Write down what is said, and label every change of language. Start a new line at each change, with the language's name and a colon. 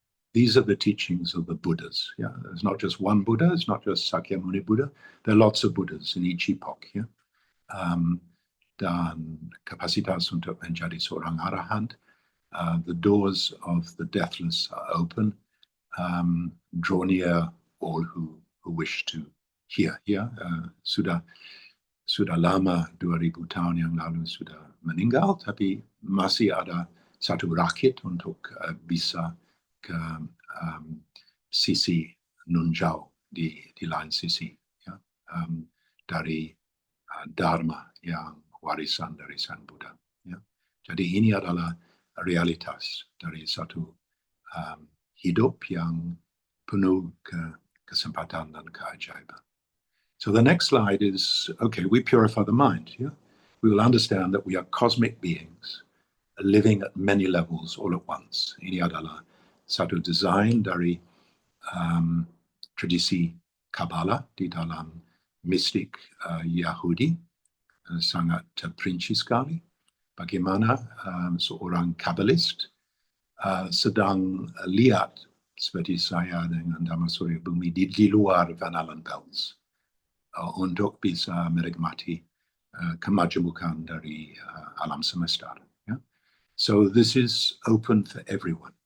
English: These are the teachings of the Buddhas. Yeah? There's not just one Buddha, it's not just Sakyamuni Buddha. There are lots of Buddhas in each epoch. Yeah?
Indonesian: Dan kapasitas untuk menjadi seorang
English: arahant, the doors of the deathless are open. Draw near all who wish to hear. Yeah?
Indonesian: Sudah lama 2000 tahun yang lalu sudah meninggal, tapi masih ada satu rakit untuk bisa ke sisi nunjau di lain sisi, ya? Dari Dharma yang warisan dari Sang Buddha. Ya? Jadi ini adalah realitas dari satu hidup yang penuh kesempatan dan keajaiban.
English: So the next slide is, okay, we purify the mind. Yeah? We will understand that we are cosmic beings living at many levels all at once.
Indonesian: Ini adalah satu desain dari tradisi Kabbalah di dalam mistik Yahudi, sangat terperinci sekali. Bagaimana seorang kabbalist sedang lihat seperti saya dengan Dhamma Surya Bhumi di luar Van Allen Belts untuk bisa menikmati kemajemukan dari alam semesta.
English: Yeah? So this is open for everyone.